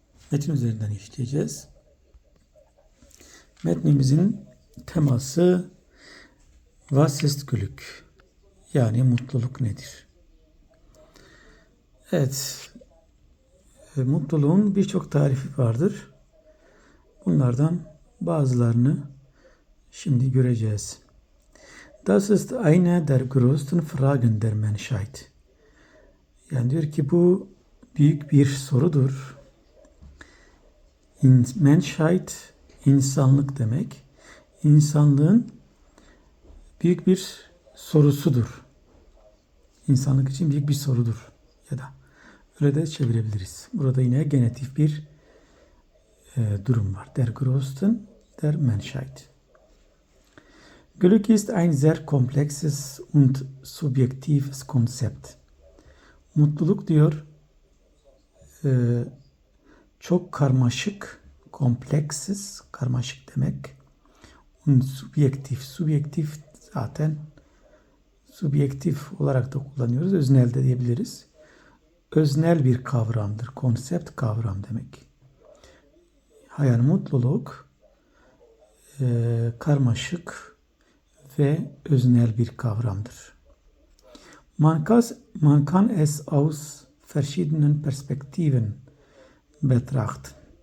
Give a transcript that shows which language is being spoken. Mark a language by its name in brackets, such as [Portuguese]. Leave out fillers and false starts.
[Turkish] Metin üzerinden işleyeceğiz. Metnimizin teması [German] Was ist Glück? [Turkish] Yani mutluluk nedir? Evet, mutluluğun birçok tarifi vardır. Bunlardan bazılarını şimdi göreceğiz. [German] Das ist eine der größten Fragen der Menschheit. [Turkish] Yani diyor ki bu büyük bir sorudur. Menschheit, insanlık demek. İnsanlığın büyük bir sorusudur. İnsanlık için büyük bir sorudur. Ya da öyle de çevirebiliriz. Burada yine genetik bir durum var. [German] Der größten der Menschheit. Glück ist ein sehr komplexes und subjektives Konzept. [Turkish] Mutluluk diyor çok karmaşık, komplekssiz, karmaşık demek. Und subjektif, subjektif zaten subjektif olarak da kullanıyoruz. Öznel de diyebiliriz. Öznel bir kavramdır. Konsept kavram demek. Yani mutluluk karmaşık ve öznel bir kavramdır. [German] Man kann es aus verschiedenen Perspektiven betrachten.